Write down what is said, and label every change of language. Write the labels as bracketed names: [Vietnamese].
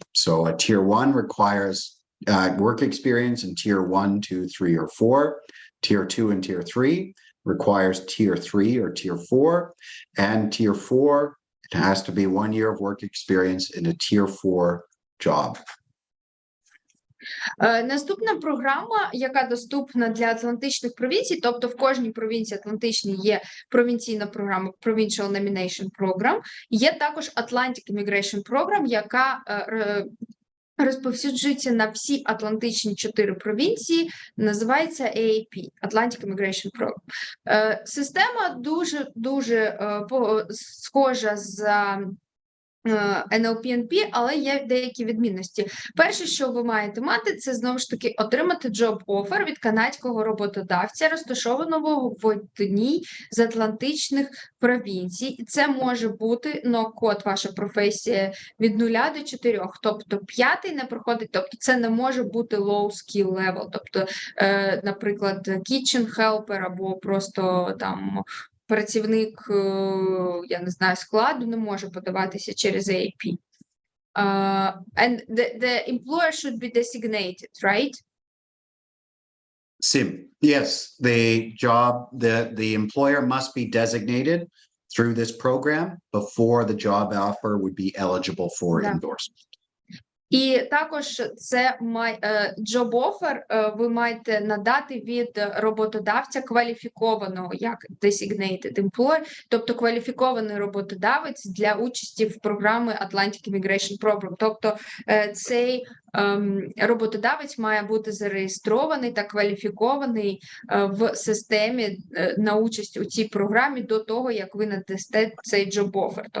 [English] So a tier 1 requires work experience in tier 1, 2, 3, or 4. Tier 2 and tier 3 requires tier 3 or tier 4. And tier 4, it has to be 1 year of work experience in a tier 4 job. [Ukrainian] Наступна програма, яка доступна для атлантичних провінцій, тобто в кожній провінції атлантичній є провінційна програма Provincial Nomination Program, є також Atlantic Immigration Program, яка розповсюджується на всі атлантичні 4 провінції, називається AAP, Atlantic Immigration Program. Система дуже схожа з NLP-NP, але є деякі відмінності. Перше, що ви маєте мати, це знову ж таки отримати job-offer від канадського роботодавця, розташованого в одній з атлантичних провінцій. І це може бути код ваша професія від 0 до 4, тобто 5 не проходить, тобто це не може бути [English] low skill level, [Ukrainian] тобто, наприклад, [English] kitchen helper [Ukrainian] або просто там працівник, я не знаю, складу не може подаватися через AAP. [English] And the employer should be designated, right? Sim, yes, the employer must be designated through this program before the job offer would be eligible for endorsement. [Ukrainian] І також це job offer ви маєте надати від роботодавця кваліфікованого як [English] designated employer, [Ukrainian] тобто кваліфікований роботодавець для участі в програмі Atlantic Immigration Program. Тобто цей роботодавець має бути зареєстрований та кваліфікований в системі на участь у цій програмі до того, як ви надасте цей job offer.